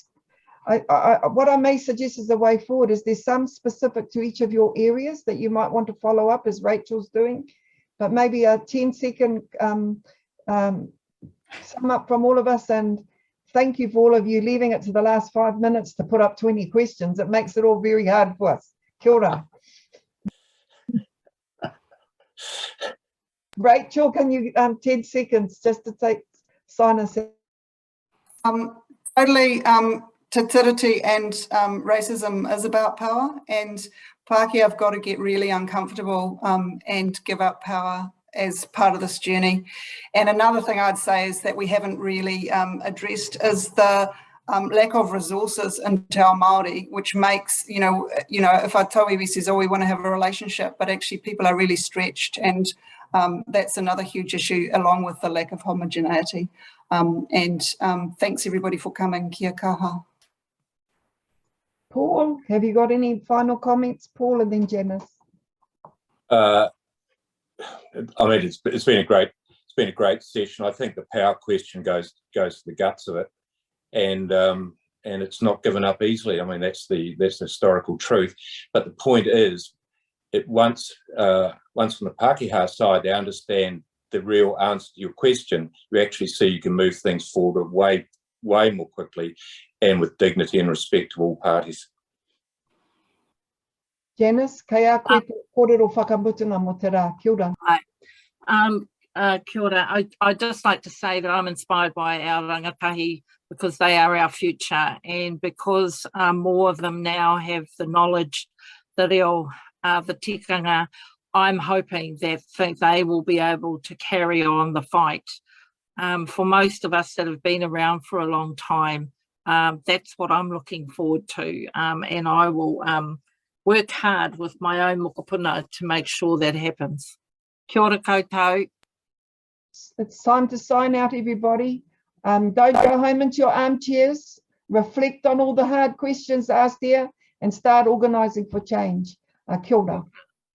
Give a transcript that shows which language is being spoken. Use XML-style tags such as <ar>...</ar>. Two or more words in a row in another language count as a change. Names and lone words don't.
<en>What I may suggest as a way forward is there's some specific to each of your areas that you might want to follow up, as Rachel's doing, but maybe a 10-second sum up from all of us, and thank you for all of you leaving it to the last 5 minutes to put up 20 questions. It makes it all very hard for us.</en> <mi>Kia ora.</mi> <en>Rachel, can you 10 seconds just to sign us in? Totally, tatiriti and racism is about power, and Pākehā have got to get really uncomfortable and give up power as part of this journey. And another thing I'd say is that we haven't really addressed is the lack of resources into our Māori, which makes, you know, if our tauiwi says, oh, we want to have a relationship, but actually people are really stretched, and that's another huge issue, along with the lack of homogeneity. Thanks everybody for coming.</en> <mi>Kia kaha.</mi> <en>Paul, have you got any final comments? Paul, and then Janice. I mean, it's been a great session. I think the power question goes to the guts of it, and it's not given up easily. I mean, that's the historical truth. But the point is, once from the Pākehā side they understand the real answer to your question, you actually see you can move things forward way more quickly and with dignity and respect to all parties.</en> <mi>Janice, kei a koe te kōrero whakamutanga mo te rā. Kia ora. Kia ora.</mi> <en>I'd just like to say that I'm inspired by our rangatahi because they are our future, and because more of them now have the knowledge, the reo, the tikanga, I'm hoping that they will be able to carry on the fight. For most of us that have been around for a long time, that's what I'm looking forward to, and I will work hard with my own mokopuna to make sure that happens.</en> <mi>Kia ora koutou.</mi> <en>It's time to sign out, everybody. Don't go home into your armchairs. Reflect on all the hard questions asked here and start organising for change.</en> <mi>Kia ora.</mi>